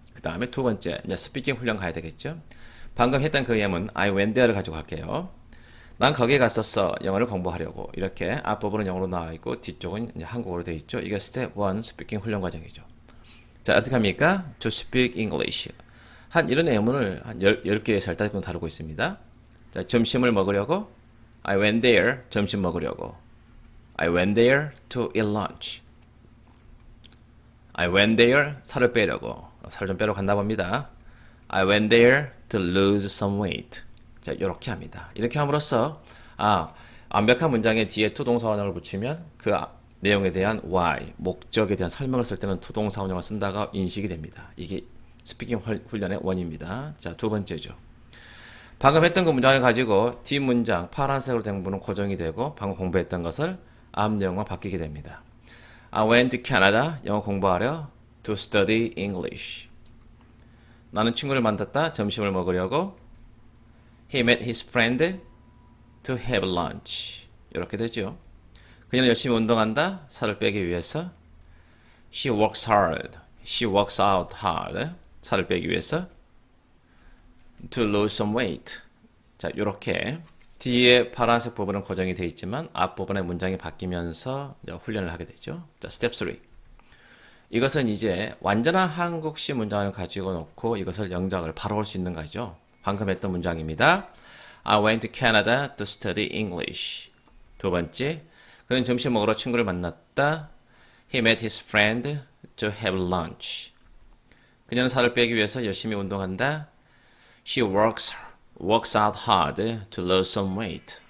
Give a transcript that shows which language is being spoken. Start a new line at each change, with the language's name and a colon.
Korean: 그 다음에 두 번째, 이제 스피킹 훈련 가야 되겠죠? 방금 했던 그 예문,
English: I went there
Korean: 를 가지고 갈게요. 난 거기에 갔었어. 영어를 공부하려고. 이렇게 앞부분은 영어로 나와 있고 뒤쪽은 이제 한국어로 되어 있죠. 이게 스텝 1 스피킹 훈련 과정이죠. 자, 어떻게 합니까?
English: To speak English.
Korean: 이런 예문을 한 10개에서 15번 다루고 있습니다. 자, 점심을 먹으려고.
English: I went there.
Korean: 점심 먹으려고.
English: I went there to eat lunch. I went there.
Korean: 살을 빼려고. 살 좀 빼러 간다 봅니다.
English: I went there to lose some weight.
Korean: 자, 이렇게 합니다. 이렇게 함으로써 완벽한 문장에 뒤에 투동사 원형을 붙이면 그 내용에 대한 why, 목적에 대한 설명을 쓸 때는 투동사 원형을 쓴다가 인식이 됩니다. 이게 스피킹 훈련의 원입니다. 자, 두 번째죠. 방금 했던 그 문장을 가지고 뒷문장 파란색으로 된 부분은 고정이 되고 방금 공부했던 것을 앞 내용과 바뀌게 됩니다.
English: I went to Canada.
Korean: 영어 공부하려
English: to study English.
Korean: 나는 친구를 만났다. 점심을 먹으려고.
English: He met his friend to have lunch.
Korean: 이렇게 되죠. 그녀는 열심히 운동한다. 살을 빼기 위해서.
English: She works hard. She works out hard.
Korean: 살을 빼기 위해서.
English: To lose some weight.
Korean: 자, 이렇게 뒤에 파란색 부분은 고정이 되어 있지만 앞부분의 문장이 바뀌면서 훈련을 하게 되죠. 자, 스텝 3. 이것은 이제 완전한 한국식 문장을 가지고 놓고 이것을 영작을 바로 할 수 있는 거죠. 방금 했던 문장입니다.
English: I went to Canada to study English.
Korean: 두 번째, 그는 점심 먹으러 친구를 만났다.
English: He met his friend to have lunch.
Korean: 그녀는 살을 빼기 위해서 열심히 운동한다.
English: She works out hard to lose some weight.